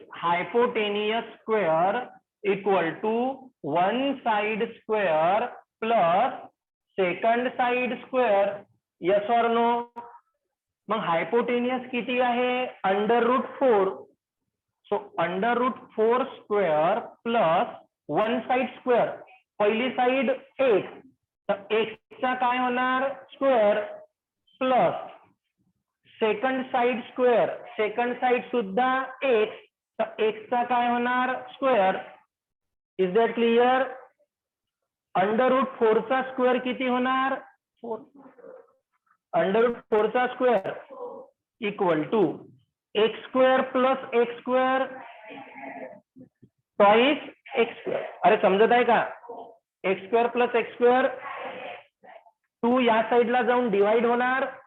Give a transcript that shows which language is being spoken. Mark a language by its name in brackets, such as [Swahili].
[English] Hypotenuse square equal to one side square plus second side square. Yes or no? [Marathi] मग hypotenuse किती आहे? [English] √4. So √4 square plus one side square. [Marathi] पहिली side 1, तर 1 चा काय होणार? [English] Square plus second side square. [Marathi] Second side सुद्धा 1, तर 1 चा काय होणार? स्क्वेअर. [English] Is that clear? [Marathi] √4 चा स्क्वेअर किती होणार? 4. [English] Under root 4 चा square equal to X square plus X square twice X square. [Marathi] अरे समजत आहे का? X square plus x square 2 या साईडला जाऊन डिवाइड होणार.